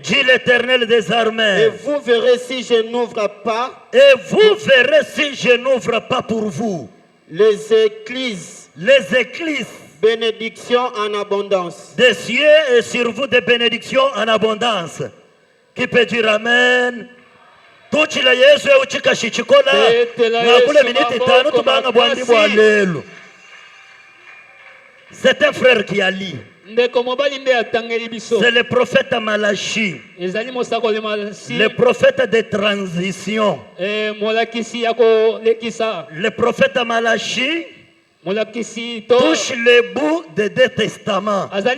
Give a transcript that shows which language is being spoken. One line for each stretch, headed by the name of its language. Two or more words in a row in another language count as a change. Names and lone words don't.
French: Dit l'Éternel des armées. Et vous verrez si je n'ouvre pas. Et vous verrez si je n'ouvre pas pour vous. Les écluses. Les écluses. Bénédictions en abondance. Des cieux et sur vous des bénédictions en abondance. Qui peut dire Amen?
Luba-Katanga: Tuchila Yesu uchika shichikola na kule miniti tano tubanga bwandi bwalelo.
French: C'est un frère qui a lu. C'est le prophète Malachi. Le prophète de transition. Le prophète Malachi touche le bout des deux testaments.